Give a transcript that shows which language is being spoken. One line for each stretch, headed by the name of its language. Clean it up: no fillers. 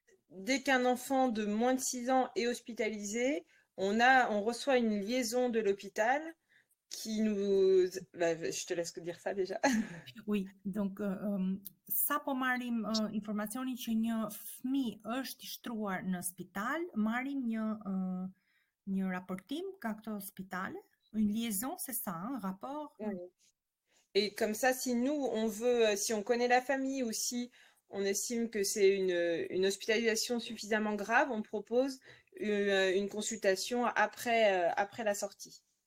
French: Dès qu'un enfant de moins de 6 ans est hospitalisé, on reçoit une liaison de l'hôpital qui nous... je te laisse dire ça déjà.
Albanian: Oui, donc sa po marrim informacionin që një fëmijë është i shtruar në spital, marrim një raportim nga këto spitale,
French: une liaison, c'est ça, un rapport. Et comme ça, si nous, si on connaît la famille ou si on estime que c'est une hospitalisation suffisamment grave, on propose une consultation après la sortie.